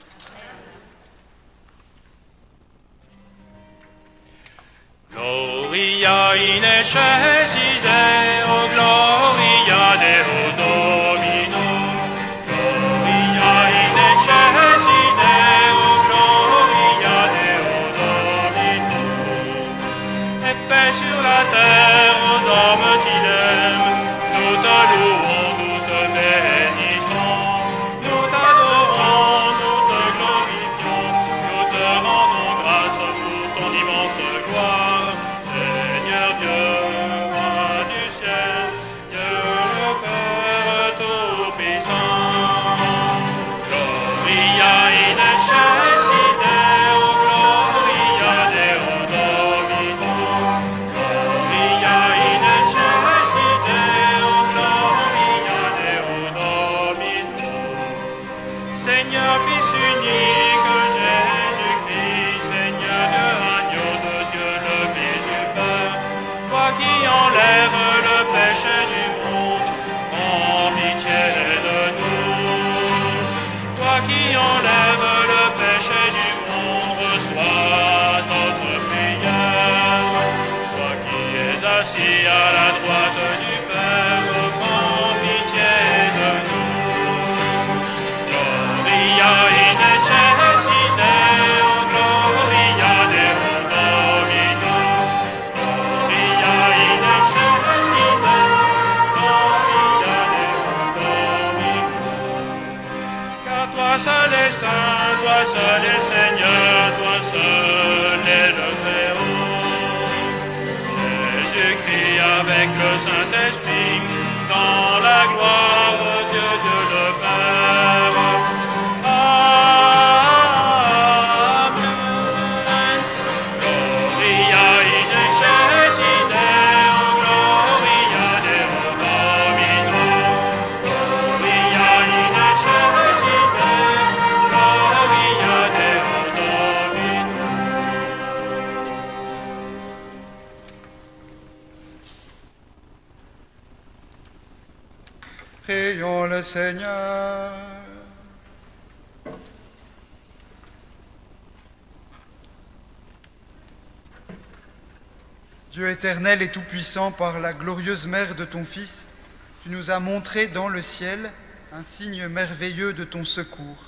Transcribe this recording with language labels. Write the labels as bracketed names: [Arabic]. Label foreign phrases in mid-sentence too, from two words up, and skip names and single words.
[Latin] Gloria in excelsis Deo, gloria Deo Dominus. Gloria in excelsis Deo, gloria Deo Dominus. [French] Et paix sur la terre aux hommes qu'il aime. Nous te louons, nous te bénissons. Nous t'adorons, nous te glorifions. Nous te rendons grâce pour ton immense gloire. Seigneur Dieu, roi du ciel, Dieu le Père Tout-Puissant. [Latin] Gloria in excelsis Deo, gloria Deo Dominus. Gloria in excelsis Deo, gloria Deo Dominus. [French] Seigneur, Fils unique, Jésus-Christ, Seigneur Dieu, agneau de Dieu, le Fils du Père, toi qui enlèves le péché du monde, prends pitié de nous. Toi qui enlèves le péché du monde, reçois notre prière. Toi qui es assis à la droite du Père, prends pitié de nous. [Latin] Gloria in excelsis Deo, gloria Deo Dominus. Gloria in excelsis Deo, gloria Deo Dominus. [French] Car toi seul est saint, toi seul est Seigneur, toi seul est le Très-Haut. Jésus-Christ avec le Saint-Esprit, dans la gloire de Dieu, Dieu le Père. Amen. [Latin] Gloria in excelsis Deo, gloria Deo Dominus. Gloria in excelsis Deo, gloria Deo Dominus. [French] Prions le Seigneur. Dieu éternel et tout-puissant, par la glorieuse mère de ton Fils, tu nous as montré dans le ciel un signe merveilleux de ton secours.